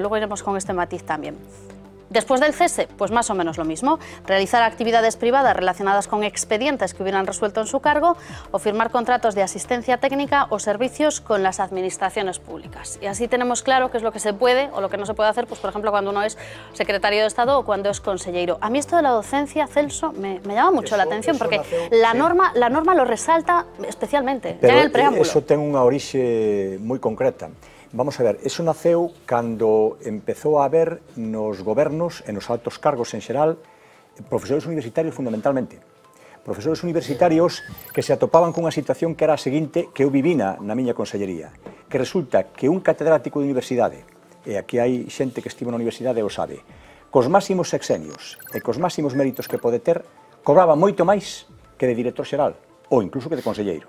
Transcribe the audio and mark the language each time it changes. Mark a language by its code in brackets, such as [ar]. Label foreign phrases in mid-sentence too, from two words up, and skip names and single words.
[es] Luego iremos con este matiz también. Después del cese, pues más o menos lo mismo, realizar actividades privadas relacionadas con expedientes que hubieran resuelto en su cargo o firmar contratos de asistencia técnica o servicios con las administraciones públicas. Y así tenemos claro qué es lo que se puede o lo que no se puede hacer, pues por ejemplo cuando uno es secretario de Estado o cuando es consellero. A mí esto de la docencia, Celso, me llama mucho la atención porque la norma lo resalta especialmente, pero ya en el preámbulo. [gl] Eso ten unha orixe moi concreta. Vamos a ver, eso naceu cando empezou a haber nos gobernos e nos altos cargos en xeral profesores universitarios fundamentalmente. Profesores universitarios que se atopaban cunha situación que era a seguinte que eu vivina na miña consellería, que resulta que un catedrático de universidade, e aquí hai xente que estivo na universidade e o sabe, cos máximos sexenios e cos máximos méritos que pode ter, cobraba moito máis que de director xeral, ou incluso que de conselleiro.